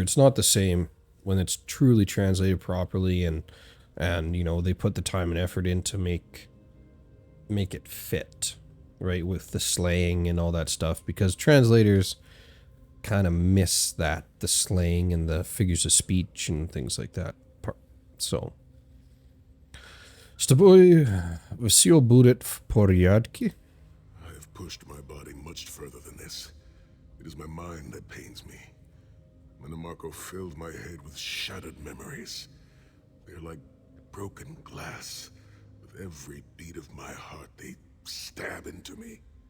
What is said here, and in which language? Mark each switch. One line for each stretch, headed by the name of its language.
English: It's not the same when it's truly translated properly and you know, they put the time and effort in to make it fit. Right, with the slaying and all that stuff, because translators kind of miss that, the slaying and the figures of speech and things like that. So,
Russian: z tobой все будет в порядке?
English: I have pushed my body much further than this. It is my mind that pains me. Minimarco filled my head with shattered memories. They're like broken glass. With every beat of my heart, they stab into me.